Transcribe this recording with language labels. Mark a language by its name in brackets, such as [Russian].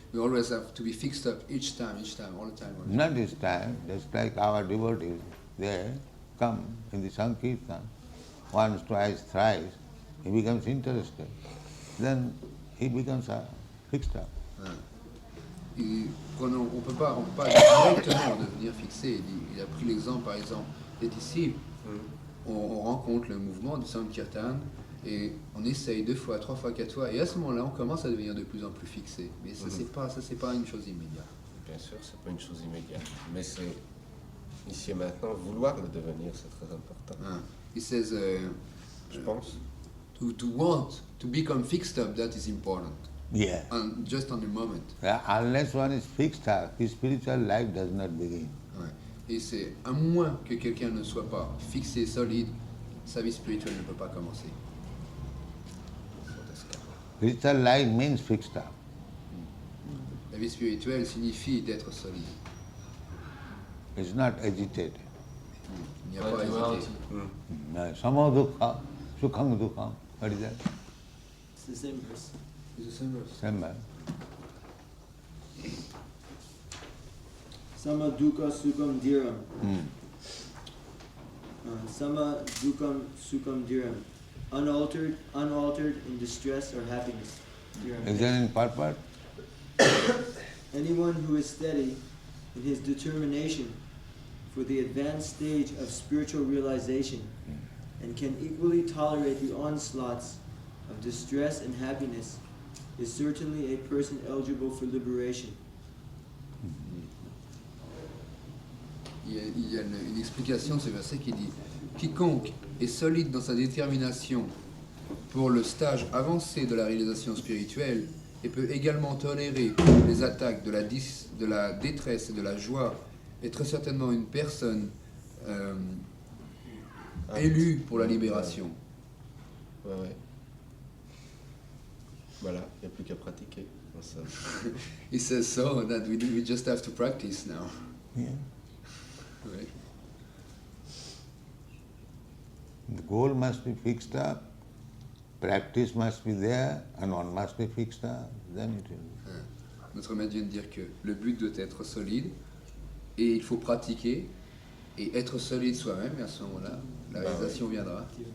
[English] We always have to be fixed up each time, all the time. Not this time, just like our devotees, they come in the Sankirtan, once, twice, thrice, he becomes interested. Then he becomes fixed up. [French] Et on ne peut pas directement devenir fixé. Il a pris l'exemple, par exemple, d'être ici. On rencontre le mouvement du Sankirtan et on essaye 2 fois, 3 fois, 4 fois, et à ce moment-là, on commence à devenir de plus en plus fixé. Mais ça, c'est pas une chose immédiate. Bien sûr, c'est pas une chose immédiate, mais c'est ici et maintenant, vouloir le devenir, c'est très important. [English] He says, [French] je pense. [English] To want to become fixed up, that is important. Yeah. Just on the moment. Unless one is fixed up, his spiritual life does not begin. [French] Ouais. Et c'est à moins que quelqu'un ne soit pas fixé, solide, sa vie spirituelle ne peut pas commencer. [English] Spiritual life means fixed up. [French] La vie spirituelle signifie d'être solide. [English] It's not agitated. [French] Il n'y a pas à hésiter. [Sanskrit] Sama dukkha, sukham dukkha. [English] What is that? It's the same verse. It's the same verse. Same man. [Sanskrit] Sama dukkha sukham dhiram. Sama dukkam sukham dhiram. [English] Unaltered in distress or happiness. [Sanskrit] Dhiram. [English] Is there any purport? Anyone who is steady in his determination for the advanced stage of spiritual realization and can equally tolerate the onslaughts of distress and happiness is certainly a person eligible for liberation. [French] Il y a une explication de ce verset qui dit « Quiconque est solide dans sa détermination pour le stage avancé de la réalisation spirituelle et peut également tolérer les attaques de la détresse et de la joie est très certainement une personne élue pour la libération. » Ouais. Voilà, il n'y a plus qu'à pratiquer. [English] He says so that we just have to practice now. Yeah. [French] Ouais. [English] The goal must be fixed up, practice must be there, and one must be fixed up. Then it will. [French] Notre maître vient de dire que le but doit être solide et il faut pratiquer et être solide soi-même, et à ce moment-là, la réalisation viendra.